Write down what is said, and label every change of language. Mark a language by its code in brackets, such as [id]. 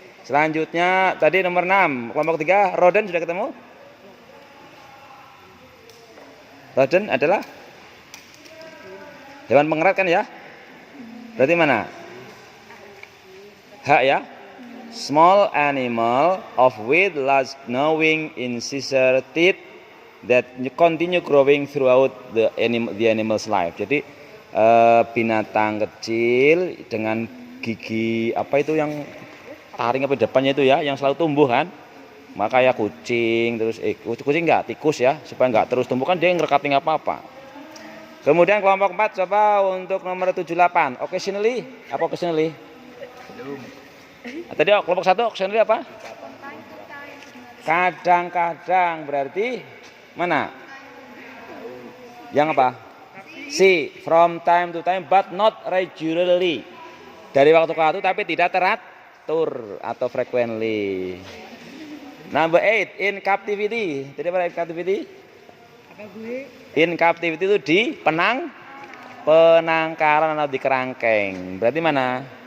[id] Selanjutnya tadi nomor 6, kelompok 3, rodent sudah ketemu? Rodent adalah hewan pengerat kan ya? Berarti mana? H ya. [en] Small animal of with large gnawing incisor teeth that continue growing throughout the animal's life. [id] Jadi binatang kecil dengan gigi apa itu yang taring apa depannya itu ya, yang selalu tumbuh kan? Maka ya kucing, terus kucing enggak, tikus ya, supaya enggak terus tumbuh kan dia ngerekating apa-apa. Kemudian kelompok 4 coba untuk nomor 78. Occasionally, apa occasionally? Tadi kelompok 1 occasionally apa? Kadang-kadang, berarti mana? Yang apa? [en] C, from time to time but not regularly. [id] Dari waktu ke waktu tapi tidak teratur atau frequently. Number 8, in captivity. Tadi apa in captivity? In captivity itu di penangkaran atau di kerangkeng. Berarti mana?